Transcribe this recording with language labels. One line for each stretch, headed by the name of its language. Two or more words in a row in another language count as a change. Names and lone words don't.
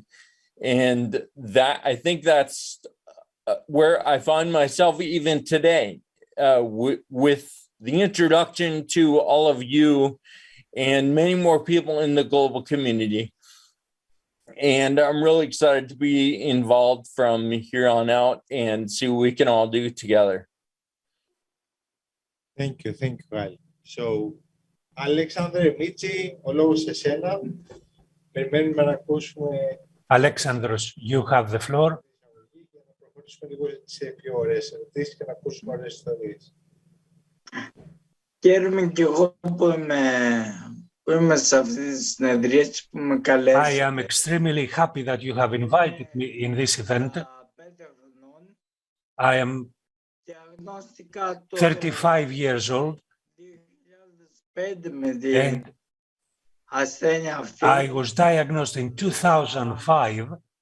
English: And that, I think that's where I find myself even today with the introduction to all of you and many more people in the global community. And I'm really excited to be involved from here on out and see what we can all do together. Thank you, Kyle. So, Alexander Mitzi,
Greek: ο λόγος σε εσένα. Περιμένουμε να ακούσουμε.
English: Alexandros, you have the floor.
Greek: Να προχωρήσουμε λίγο σε πιο ωραίες ερωτήσεις και να ακούσουμε ωραίες ιστορίες. Χαίρομαι και εγώ που είμαι σε αυτή τη συνεδρία που με καλέσατε.
English: I am extremely happy that you have invited me in this event. I am 35 years old and I was diagnosed in 2005.